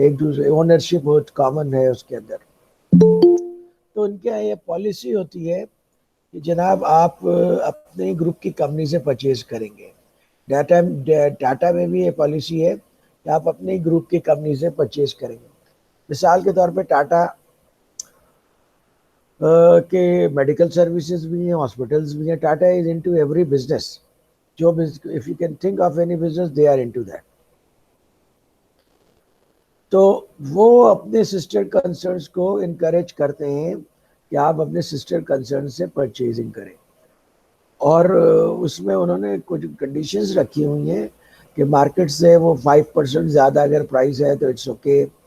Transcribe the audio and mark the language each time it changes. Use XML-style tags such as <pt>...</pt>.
<ur>ایک دوسرے اونرشپ بہت کامن ہے اس کے اندر. تو ان کے یہ پالیسی ہوتی ہے کہ جناب آپ اپنے گروپ کی کمپنی سے پرچیز کریں گے. ٹاٹا میں بھی یہ پالیسی ہے کہ آپ اپنے گروپ کی کمپنی سے پرچیز کریں گے. مثال کے طور پہ ٹاٹا کہ میڈیکل سروسز بھی ہیں، ہاسپٹلز بھی ہیں.</ur> <en>Tata is into every business. جو if you can think of any business they are into that.</en> <ur>تو وہ اپنے سسٹر کنسرنز کو انکریج کرتے ہیں کہ آپ اپنے سسٹر کنسرن سے پرچیزنگ کریں. اور اس میں انہوں نے کچھ کنڈیشنز رکھی ہوئی ہیں کہ مارکیٹ سے وہ 5% زیادہ اگر پرائز ہے تو</ur> <en>It's okay.</en>